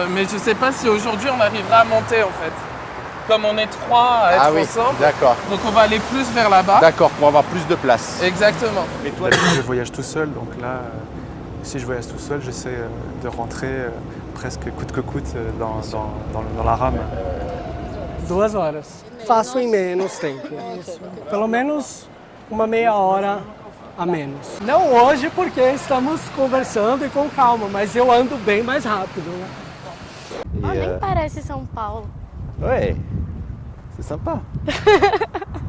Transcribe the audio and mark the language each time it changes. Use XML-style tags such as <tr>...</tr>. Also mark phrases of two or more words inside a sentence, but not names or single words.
<fr>Mais je sais pas si aujourd'hui on arrivera à monter en fait. Comme on est 3 à être ensemble. D'accord. Donc on va aller plus vers là-bas. D'accord, pour avoir plus de place. Exactement. Et toi, je voyage tout seul, donc là, si je voyage tout seul, j'essaie de rentrer presque coûte que coûte dans la rame.</fr> <pt>2 horas. Faço em menos tempo. Pelo menos uma meia hora a menos. Não hoje porque estamos conversando e com calma, mas eu ando bem mais rápido. Né? Oh, nem parece São Paulo.</pt> <fr>Ouais, c'est sympa.</fr>